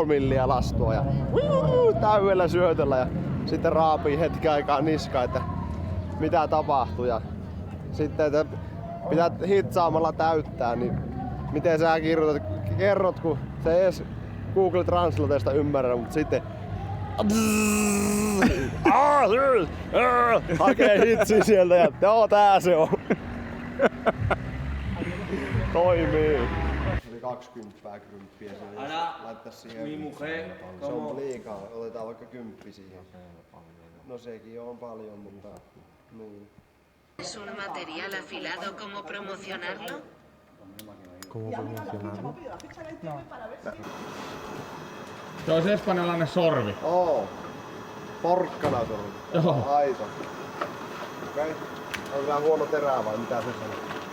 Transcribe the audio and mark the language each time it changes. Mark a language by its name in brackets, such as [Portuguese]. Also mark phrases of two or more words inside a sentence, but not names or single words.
[Finnish] milliä lastua ja täydellä syötöllä ja sitten raapii hetken aikaa niskaa, että mitä tapahtuu ja sitten että pitää hitsaamalla täyttää, niin miten sä kerrot, kun se ei edes Google Translateesta ymmärrä, mutta sitten hakee hitsi sieltä ja joo, tää se on. Toimii. Oli 20 kymppiä se laittais siihen. Se on liikaa, otetaan vaikka 10 siihen. No sekin on paljon, mutta niin. [Spanish] ¿Es un material afilado? ¿Cómo promocionarlo? ¿Cómo promocionarlo? [Finnish] Se olisi espanjalainen sorvi. Porkkana sorvi. Joo. Aito. Okei. On vähän huono terää vai mitä se sanoo?